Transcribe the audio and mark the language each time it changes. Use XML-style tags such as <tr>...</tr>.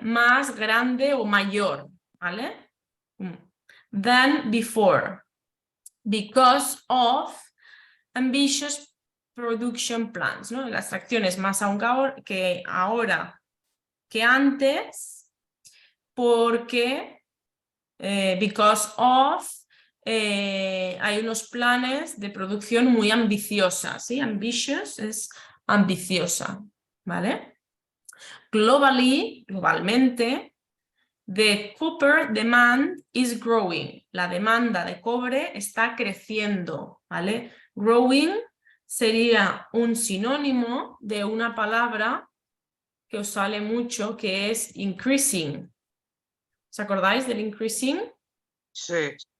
<es>Más grande o mayor, ¿vale?</es> <en>Than before, because of ambitious production plans,</en> <es>¿no? La extracción es más aún que ahora que antes, porque because of hay unos planes de producción muy ambiciosas, ¿sí? Ambitious es ambiciosa, ¿vale? Globalmente,</es> <en>The copper demand is growing.</en> <es>La demanda de cobre está creciendo, ¿vale? Growing sería un sinónimo de una palabra que os sale mucho, que es increasing. ¿Os acordáis del increasing? Sí.</es>